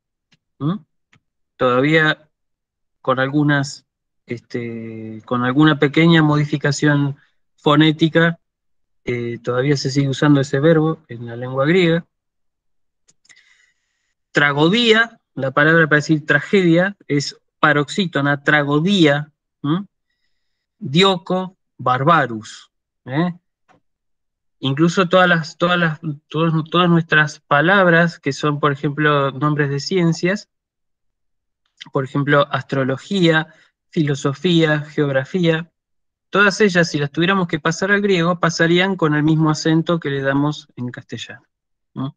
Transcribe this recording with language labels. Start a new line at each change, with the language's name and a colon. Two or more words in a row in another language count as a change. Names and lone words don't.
Spanish: Todavía con algunas, con alguna pequeña modificación fonética, todavía se sigue usando ese verbo en la lengua griega. Tragodía, la palabra para decir tragedia, es paroxítona, tragodía.
Greek: Διώκω, βάρβαρος.
Spanish: Incluso todas nuestras palabras, que son, por ejemplo, nombres de ciencias, por ejemplo, astrología, filosofía, geografía, todas ellas, si las tuviéramos que pasar al griego, pasarían con el mismo acento que le damos en castellano, ¿no?